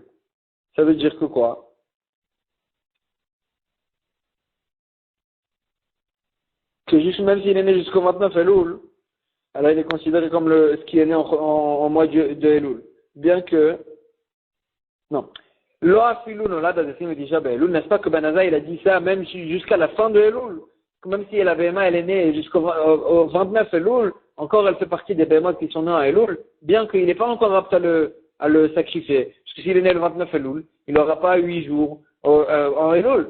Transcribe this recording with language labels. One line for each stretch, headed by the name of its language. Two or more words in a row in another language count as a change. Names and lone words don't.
French: Ça veut dire que quoi? Que juste même s'il est né jusqu'au 29 Elul, alors il est considéré comme ce qui est né en mois de Elul. Bien que, non.
Hebrew: לא אפילו נולד עד עשרים ותשעה באלול,
French: n'est-ce pas que Ben Azai, il a dit ça même jusqu'à la fin de Elul? Même si la BMA, elle est née jusqu'au 29 Elul, encore elle fait partie des BMA qui sont nés à Elul, bien qu'il n'est pas encore apte à le sacrifier. Parce que s'il est né le 29 Elul, il n'aura pas 8 jours en Elul.